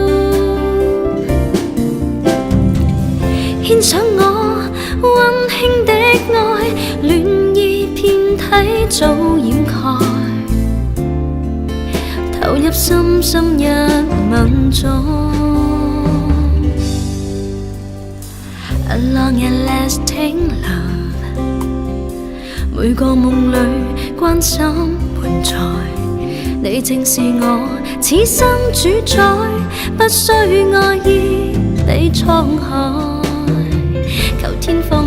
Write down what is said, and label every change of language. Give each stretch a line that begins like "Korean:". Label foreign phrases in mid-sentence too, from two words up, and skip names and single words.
Cantonese: 獻上我溫馨的愛，戀意遍體早掩蓋，投入深深一吻中。A
English: long and lasting love，
Cantonese: 每個夢裏關心伴在，你正是我此生主宰，不需愛意比滄海，求天荒